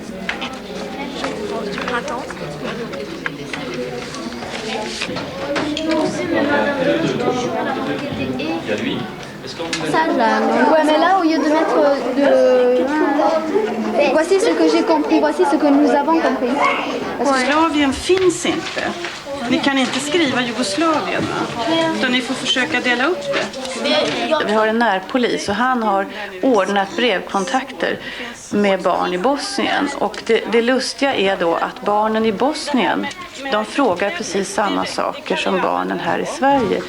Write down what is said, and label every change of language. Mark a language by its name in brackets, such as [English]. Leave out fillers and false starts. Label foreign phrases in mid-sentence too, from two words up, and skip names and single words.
[French] Du printemps. Ça, là. Ouais, mais là, au lieu de mettre voici ce que j'ai compris, voici ce que nous avons compris. [Swedish] Jugoslavien finns inte. Ni kan inte skriva Jugoslavien, va? Utan ni får försöka dela upp det. Vi har en närpolis och han har ordnat brevkontakter med barn i Bosnien. Och det lustiga är då att barnen i Bosnien, de frågar precis samma saker som barnen här i Sverige.